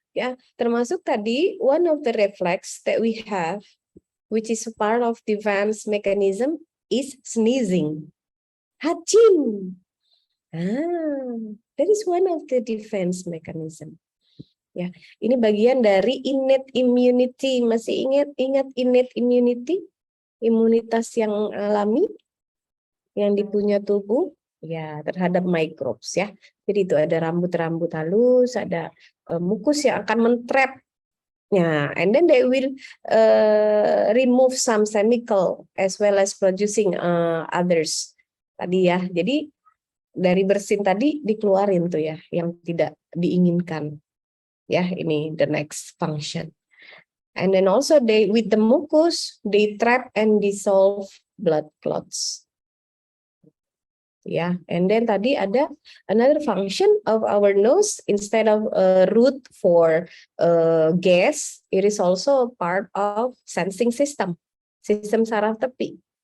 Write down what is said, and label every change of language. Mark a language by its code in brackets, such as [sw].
[id] Ya, termasuk tadi [en] one of the reflex that we have, which is part of defense mechanism, is sneezing. Hacim. That is one of the defense mechanism. [id] Ya, ini bagian dari innate immunity. Masih ingat innate immunity? Imunitas yang alami yang dipunya tubuh ya terhadap microbes ya. Jadi itu ada rambut-rambut halus, ada mukus yang akan mentrap. [en] Ya, and then they will remove some chemical as well as producing others. [id] Tadi ya. Jadi dari bersin tadi dikeluarin tuh ya yang tidak diinginkan. [en] Ya, ini the next function. And then also they with the mucus they trap and dissolve blood clots. Ya, and then tadi ada another function of our nose instead of a root for gas, it is also part of sensing system, [id] sistem saraf tepi.